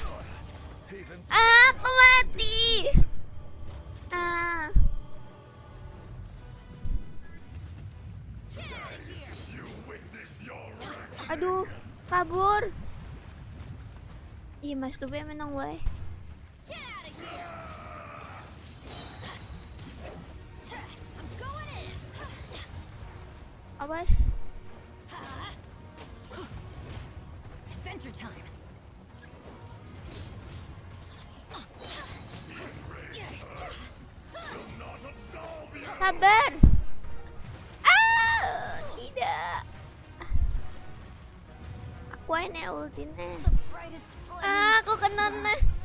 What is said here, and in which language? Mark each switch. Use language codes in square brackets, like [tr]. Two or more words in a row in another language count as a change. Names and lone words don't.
[jv] Aku mati. Aduh, kabur. Ih, mas Dube menang wae. Awas. [en] Adventure time. [jv] Sabar. [id] Tidak. Aku ini ultinya. Aku kena nih.